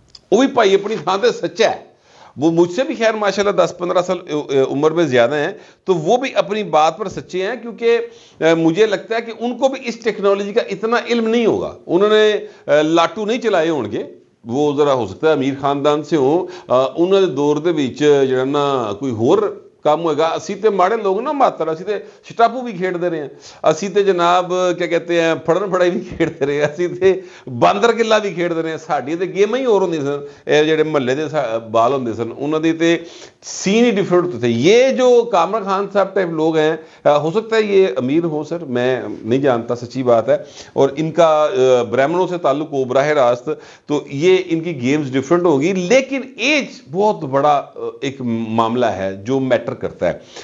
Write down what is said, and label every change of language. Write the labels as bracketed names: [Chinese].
[Urdu] وہ بھی پائی اپنی تھان سے سچا ہے, وہ مجھ سے بھی خیر ماشاءاللہ 10-15 سال عمر میں زیادہ ہیں, تو وہ بھی اپنی بات پر سچے ہیں, کیونکہ مجھے لگتا ہے کہ ان کو بھی اس ٹیکنالوجی کا اتنا علم نہیں ہوگا. [Punjabi] انہوں نے لاٹو نہیں چلائے ہون گے, وہ ذرا ہو سکتا ہے امیر خاندان سے ہوں, انہوں نے دور دے وچ جڑا نا کوئی ہور کام ہوئے گا. اسی تے ماڑے لوگ نا ماتر, اسی تے شٹاپو بھی کھیڑ دے رہے ہیں, اسی تے جناب کیا کہتے ہیں پھڑن پھڑائی بھی کھیڑ دے رہے ہیں, اسی تے باندر قلعہ بھی کھیڑ دے رہے ہیں. ساڈی تے گیم ہی اور ہوندی سن, جڑے محلے دے بال ہوندے سن انہاں دی تے سین ہی ڈفرنٹ ہوتے تھے. [Urdu] یہ جو کامران خان صاحب ٹائپ لوگ ہیں, ہو سکتا ہے یہ امیر ہو سر, میں نہیں جانتا, سچی بات ہے, اور ان کا برہمنوں سے تعلق ہو براہ راست, تو یہ ان کی گیمز ڈفرنٹ ہوگی, لیکن ایج بہت بڑا ایک معاملہ ہے جو میٹر کرتا ہے.